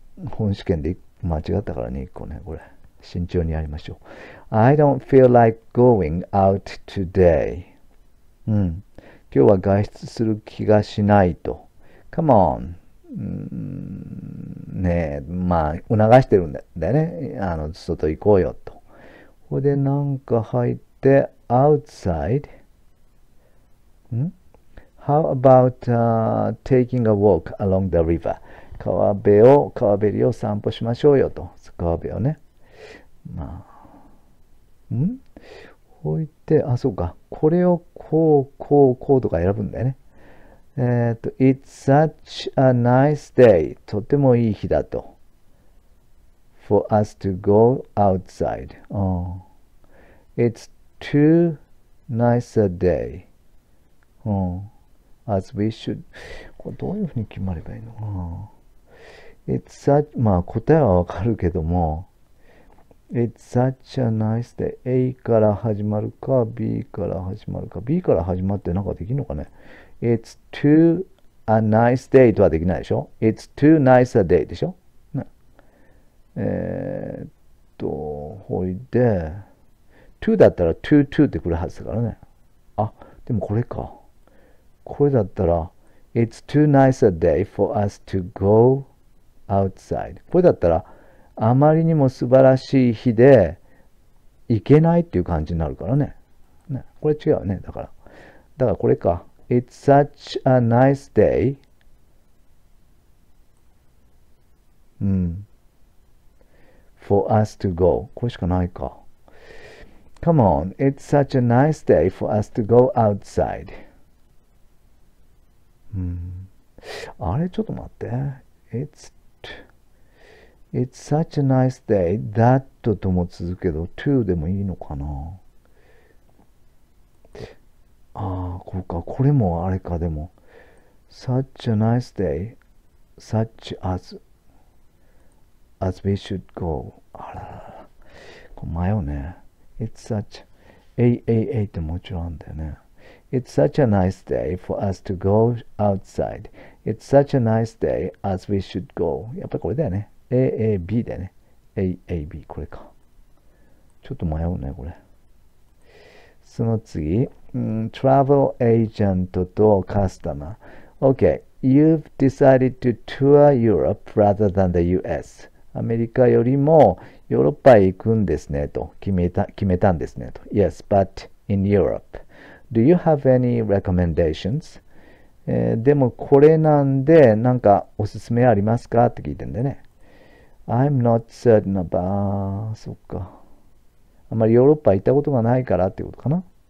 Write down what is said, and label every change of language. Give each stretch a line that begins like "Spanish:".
Japanese: 本試験で間違ったからね、1個ね、これ。慎重にやりましょう。
English: I don't feel like going out today.
Japanese: うん。今日は外出する気がしないと。
English: Come on.
Japanese: ねえ、まあ、促してるんだよね。外行こうよと。ここでなんか入って、outside.
English: ん How about、taking a walk along the river?
Japanese: 川べりを散歩しましょうよと。川辺をね。まあ。こう言って、そうか。これをこうとか選ぶんだよね。
English: It's such a nice day.
Japanese: とてもいい日だと。
English: For us to go outside. It's too nice a day. As we should.
Japanese: これどういうふうに決まればいいのかな。
English: It's such,
Japanese: まあ答えはわかるけども、
English: It's such a nice day.
Japanese: A から始まるか、B から始まるか。B から始まってなんかできるのかね。
English: It's too a nice day
Japanese: とはできないでしょ。
English: It's too nice a day
Japanese: でしょ。ね、ほいで、to だったら to ってくるはずだからね。でもこれか。これだったら、
English: It's too nice a day for us to go outside.
Japanese: これだったら、あまりにも素晴らしい日で行けないっていう感じになるからね。これ違うね。だからこれか。
English: It's such a nice day. For us to go.
Japanese: これしかないか。
English: Come on, it's such a nice day for us to go outside.
Japanese: あれちょっと待って。
English: It's such a nice day that
Japanese: とも続くけど
English: to
Japanese: でもいいのかな。こうか。これもあれか。でも
English: such a nice day such as we should go.
Japanese: あららら。これ迷うね。
English: It's such a
Japanese: ってもちろんあるんだよね。
English: It's such a nice day for us to go outside. It's such a nice day as we should go.
Japanese: やっぱりこれだよね。B だよね。B これか。ちょっと迷うね、これ。その次、
English: travel agent と customer。Okay, you've decided to tour Europe rather than the US.
Japanese: アメリカよりもヨーロッパへ行くんですねと決めたんですねと。
English: Yes, but in Europe. Do you have any recommendations?
Japanese: でもこれなんでなんかおすすめありますかって聞いてんだよね。
English: I'm not certain about
Japanese: そっか。あんまりヨーロッパ行ったことがないからってことかな。